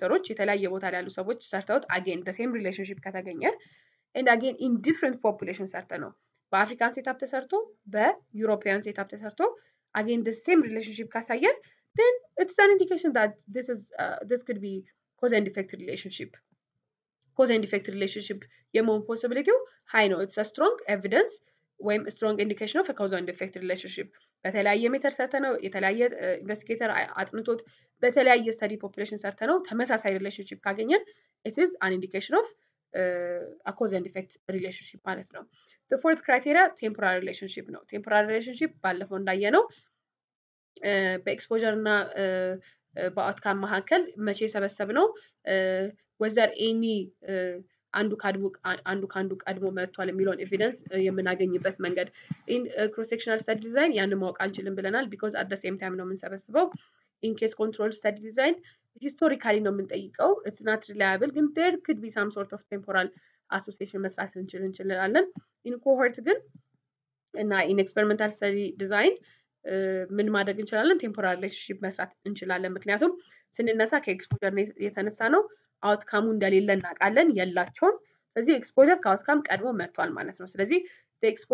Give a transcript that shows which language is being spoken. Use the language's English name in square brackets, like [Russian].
[Amharic] የተለያየ ቦታ ላይ ያሉ ሰዎች ሰርተውት [English] again the same relationship [Amharic] ከተገኘ [English] and again in different population [Amharic] ሰርተ ነው በአፍሪካን ሴታፕ ተሰርቶ [English] በዩሮፒያን ሴታፕ ተሰርቶ again the same relationship [Amharic] ካሳየን [English] then it's an indication that this could be cause and effect relationship. cause and effect relationship [Amharic] የመሆን [English] possibility high ነው። it's a strong evidence [Amharic] ወይም [English] strong indication of a cause and effect relationship። [Amharic] በተለያየ ሜተር ሰርተ ነው የተለያየ ኢንቨስቲጌተር አጥንቶት በተለያየ ስተዲ ፖፑሌሽን ሰርተ ነው ተመሳሳይ ሪሌሽንሺፕ ካገኘን [English] it is an indication of a cause and effect relationship [Amharic] ማለት ነው። [English] the fourth criteria temporal relationship ነው። temporal relationship [Amharic] ባለፈው እንዳየነው በኤክስፖዠር እና በአውትካም መካከል መቼ ሰበሰብነው [English] was there any [Amharic] አንዱ ካንዱ ቀድሞ መጥቷል የሚለውን ኤቪደንስ የምናገኝበት መንገድ [English] in cross sectional study design [Amharic] ያን ማወቅ አንችልም ብለናል [English] because at the same time [Amharic] ነው የምንሰበስበው [English] in case control study design historically [Amharic] ነው የምንጠይቀው [English] it's not reliable [Amharic] ግን [English] there could be some sort of temporal association [Amharic] መስራት እንችላለን [English] in cohort [Amharic] ግን እና [English] in experimental study design [Amharic] ምን ማድረግ እንችላለን ቴምፖራል ሪሌሽንሺፕ መስራት እንችላለን ምክንያቱም ስንነሳ ከኤክስፖዠር የተነሳ ነው አውትካሙ እንደሌለ እናውቃለን የላቸውም ስለዚህ ኤክስፖዠር ከአውትካም ቀድሞ መጥቷል ማለት ነው ስለዚህ the